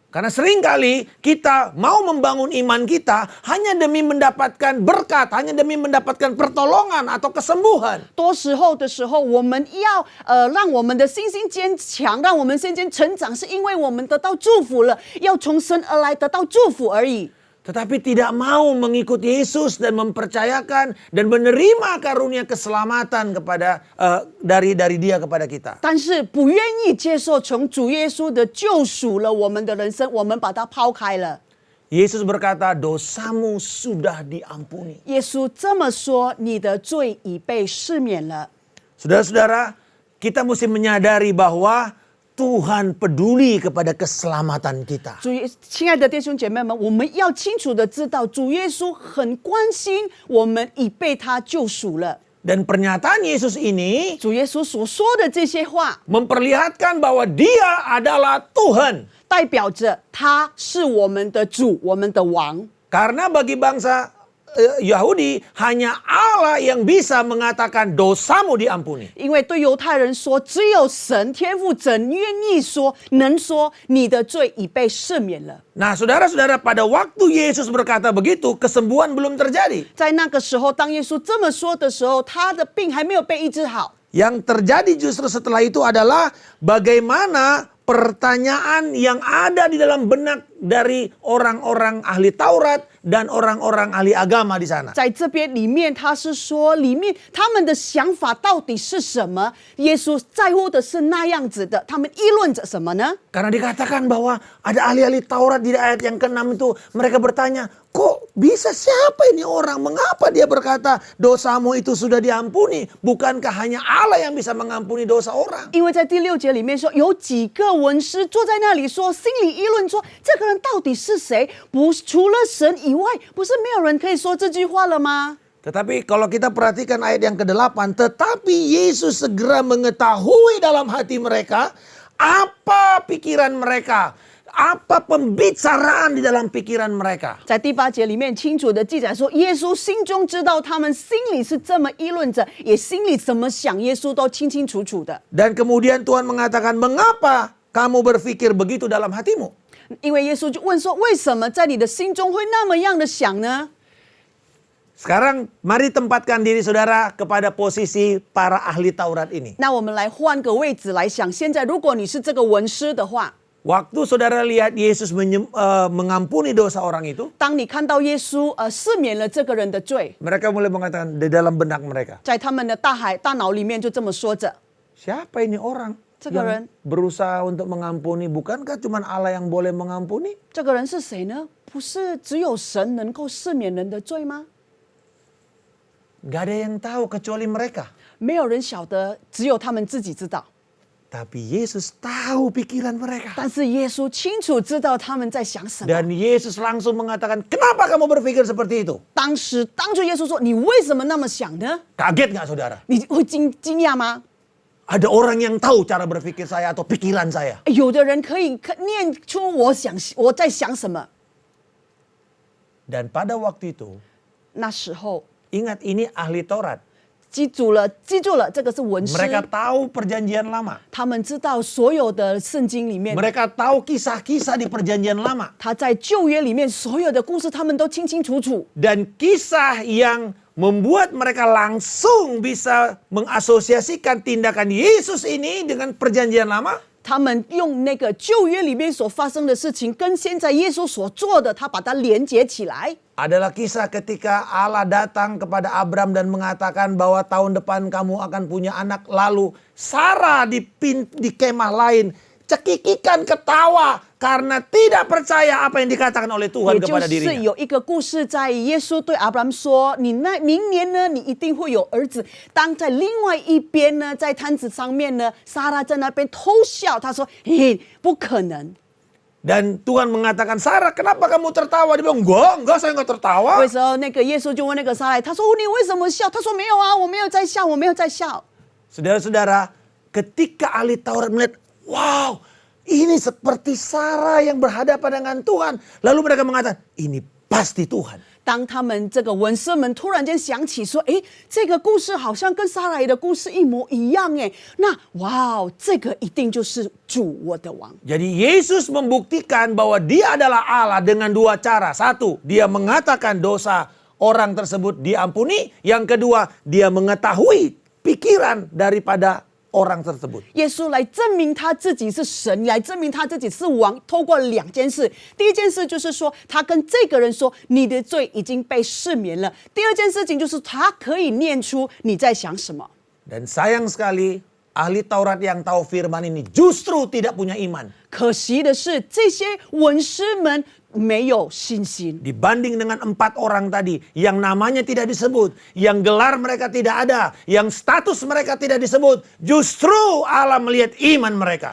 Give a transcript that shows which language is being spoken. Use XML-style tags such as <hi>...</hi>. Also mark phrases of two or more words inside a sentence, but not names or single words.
<id>Karena seringkali kita mau membangun iman kita hanya demi mendapatkan berkat, hanya demi mendapatkan pertolongan atau kesembuhan.</id> <zh>多时候的时候，我们要让我们的信心坚强，让我们信心成长，是因为我们得到祝福了，要从神而来得到祝福而已。</zh> <id>Tetapi tidak mau mengikut Yesus dan mempercayakan dan menerima karunia keselamatan kepada dari Dia kepada kita.</id> <zh>但是不愿意接受从主耶稣的救赎了我们的人生，我们把它抛开了。</zh> <id>Yesus berkata, dosamu sudah diampuni.</id> <zh>耶稣这么说：“你的罪已被赦免了。”</zh> <id>Saudara-saudara, kita mesti menyadari bahwa Tuhan peduli kepada keselamatan kita.</id> <zh>亲爱的弟兄姐妹们，我们要清楚的知道，主耶稣很关心我们已被他救赎了。</zh> <id>Dan pernyataan Yesus ini</id> <zh>主耶稣所说的这些话，</zh> <id>memperlihatkan bahwa Dia adalah Tuhan.</id> <zh>代表着他是我们的主，我们的王。</zh> <id>Karena bagi bangsa Yahudi hanya Allah yang bisa mengatakan dosamu diampuni.</id> <zh>因为对犹太人说，只有神天父怎愿意说，能说你的罪已被赦免了。</zh> <id>Nah, saudara-saudara, pada waktu Yesus berkata begitu, kesembuhan belum terjadi.</id> <zh>在那个时候，当耶稣这么说的时候，他的病还没有被医治好。</zh> <id>Yang terjadi justru setelah itu adalah bagaimana pertanyaan yang ada di dalam benak dari orang-orang ahli Taurat dan orang-orang ahli agama di sana.</id> <zh>在这边里面，他是说里面他们的想法到底是什么？耶稣在乎的是那样子的，他们议论着什么呢？</zh> <id>Karena dikatakan bahwa ada ahli-ahli Taurat di ayat yang ke-6 itu, mereka bertanya, kok bisa siapa ini orang? Mengapa dia berkata dosamu itu sudah diampuni? Bukankah hanya Allah yang bisa mengampuni dosa orang?</id> <zh>因为在第6节里面说，有几个文士坐在那里说，心里议论说，这个人到底是谁？不，除了神以外，不是没有人可以说这句话了吗？</zh> <id>Tetapi kalau kita perhatikan ayat yang ke-8, tetapi Yesus segera mengetahui dalam hati mereka apa pikiran mereka. Apa pembicaraan di dalam pikiran mereka.</id> <zh>在第8节里面清楚的记载说，耶稣心中知道他们心里是这么议论着，也心里怎么想，耶稣都清清楚楚的。</zh> <id>Dan kemudian Tuhan mengatakan, mengapa kamu berpikir begitu dalam hatimu?</id> <zh>因为耶稣就问说，为什么在你的心中会那么样的想呢？</zh> <id>Sekarang mari tempatkan diri saudara kepada posisi para ahli Taurat ini.</id> <zh>那我们来换个位置来想，现在如果你是这个文士的话，</zh> <id>Waktu saudara lihat Yesus mengampuni dosa orang itu,</id> <zh>当你看到耶稣赦免了这个人的罪，</zh> <id>mereka mulai mengatakan di dalam benak mereka,</id> <zh>在他们的大脑里面就这么说着：</zh> <id>siapa ini orang</id> <zh>这个人</zh> <id>yang berusaha untuk mengampuni? Bukankah cuma Allah yang boleh mengampuni?</id> <zh>这个人是谁呢？不是只有神能够赦免人的罪吗？</zh> <id>Gak ada yang tahu kecuali mereka.</id> <zh>没有人晓得，只有他们自己知道。</zh> <id>Tapi Yesus tahu pikiran mereka.</id> <zh>但是耶稣清楚知道他们在想什么。</zh> <id>Dan Yesus langsung mengatakan, kenapa kamu berpikir seperti itu?</id> <zh>当着耶稣说：“你为什么那么想呢？</zh> <id>Kaget gak saudara?</id> <zh>你会惊讶吗？</zh> <id>Ada orang yang tahu cara berpikir saya atau pikiran saya.</id> <zh>有的人可以念出我在想什么。</zh> <id>Dan pada waktu itu,</id> <zh>那时候</zh> <id>ingat ini ahli Taurat.</id> <zh>记住了，这个是文士。</zh> <id>Mereka tahu perjanjian lama.</id> <zh>他们知道所有的圣经里面，</zh> <id>Mereka tahu kisah-kisah di perjanjian lama.</id> <zh>他在旧约里面所有的故事，他们都清清楚楚。</zh> <id>Dan kisah yang membuat mereka langsung bisa mengasosiasikan tindakan Yesus ini dengan perjanjian lama.</id> <zh>他们用那个旧约里面所发生的事情，跟现在耶稣所做的，他把它连接起来。</zh> <id>Adalah kisah ketika Allah datang kepada Abram dan mengatakan bahwa tahun depan kamu akan punya anak. Lalu Sarah di kemah lain cekikikan ketawa karena tidak percaya apa yang dikatakan oleh Tuhan</id> <zh>也就</zh> <id>kepada</id> <zh>是</zh> <id>dirinya.</id> <zh>有一个故事，在耶稣对亚伯兰说：“你明年呢，你一定会有儿子。” 当在另外一边呢，在摊子上面呢，撒拉在那边偷笑，他说：“嘿，不可能。”</zh> <id>Dan Tuhan mengatakan, Sarah kenapa kamu tertawa? Dia bilang, enggak saya enggak tertawa.</id> <zh>为什么那个耶稣就问那个撒拉，他说：“你为什么笑？”他说：“没有啊，我没有在笑，我没有在笑。”</zh> <id>Saudara-saudara, ketika ahli Taurat melihat, wow, ini seperti Sarah yang berhadapan dengan Tuhan. Lalu mereka mengatakan, ini pasti Tuhan.</id> <zh>当他们这个文士们突然间想起说：“诶，这个故事好像跟撒拉的故事一模一样。” 诶，那哇哦，这个一定就是主我的王。</zh> <id>Jadi Yesus membuktikan bahwa dia adalah Allah dengan dua cara. Satu, dia mengatakan dosa orang tersebut diampuni. Yang kedua, dia mengetahui pikiran daripada orang tersebut.</id> <zh>耶稣来证明他自己是神，来证明他自己是王，透过2件事。第一件事就是说，他跟这个人说：“你的罪已经被赦免了。” 第二件事情就是他可以念出你在想什么。</zh> <id>Dan sayang sekali, ahli Taurat yang tahu firman ini justru tidak punya iman.</id> <zh>可惜的是，这些文士们没有信心。</zh> <id>Dibanding dengan 4 orang tadi yang namanya tidak disebut, yang gelar mereka tidak ada, yang status mereka tidak disebut, justru Allah melihat iman mereka.</id>